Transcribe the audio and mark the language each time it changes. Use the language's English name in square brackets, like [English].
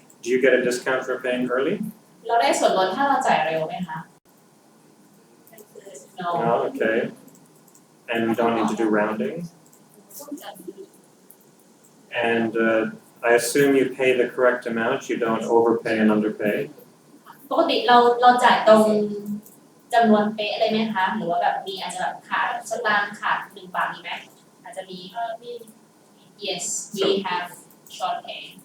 [English] Do you get a discount for paying early? [Thai] เราได้ส่วนลดถ้าเราจ่ายเร็วไหมคะ No. [English] No, okay. And we don't need to do rounding. And I assume you pay the correct amount, you don't overpay and underpay. [Thai] ปกติเราจ่ายตรงจำนวนเป๊ะเลยไหมคะหรือว่าแบบมีอาจจะแบบขาดสตางค์ขาด1 บาทมีไหมอาจจะมี [English] Yes we have short pay